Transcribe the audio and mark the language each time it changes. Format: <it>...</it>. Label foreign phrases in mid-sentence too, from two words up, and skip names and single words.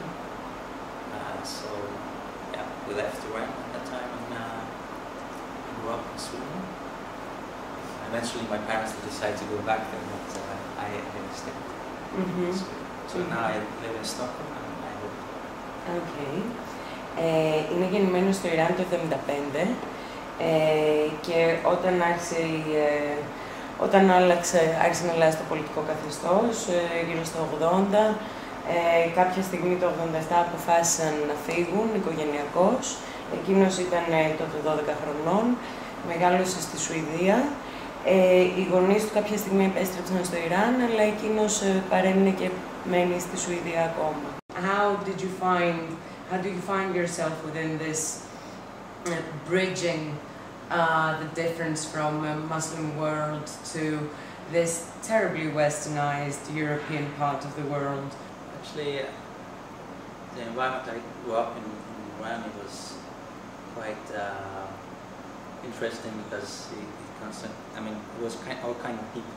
<en>So yeah, we left Iran at that time and grew up in Sweden. Eventually my parents decided to go back there, but I stayed. So now I live in Stockholm and I live. Okay.</en> <el>Είναι γεννημένος στο Ιράν το 1975 και όταν άρχισε να αλλάζει το πολιτικό καθεστώς, γύρω στο 80, κάποια στιγμή το 87 αποφάσισαν να φύγουν οικογενειακώς. Εκείνος ήταν τότε 12 χρονών, μεγάλωσε στη Σουηδία. Οι γονείς του κάποια στιγμή επέστρεψαν στο Ιράν, αλλά εκείνος παρέμεινε και μένει στη Σουηδία ακόμα.</el> <en>How do you find yourself within this bridging the difference from a Muslim world to this terribly westernized European part of the world? Actually, the environment I grew up in Iran, it was quite interesting because it was all kind of people.</en>